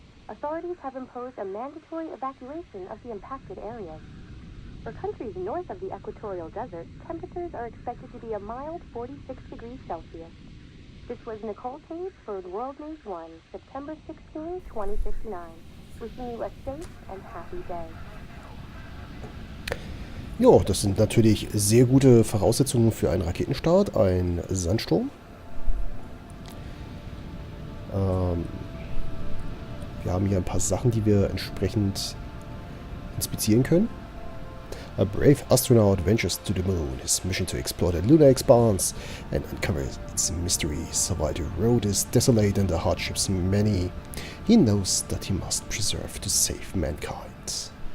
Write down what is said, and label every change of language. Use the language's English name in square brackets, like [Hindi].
[English] Authorities have imposed a mandatory evacuation of the impacted areas. For countries north of the equatorial desert, temperatures are expected to be a mild 46 degrees Celsius. This was Nicole Tate for World News 1, September 16, 2059. Wishing you a safe and happy day. [German] Ja, das sind natürlich sehr gute Voraussetzungen für einen Raketenstart, ein Sandsturm. Wir haben hier ein paar Sachen, die wir entsprechend inspizieren können. [English] A brave astronaut ventures to the moon, his mission to explore the lunar expanse and uncover its mysteries. While the road is desolate and the hardships many, he knows that he must preserve to save mankind.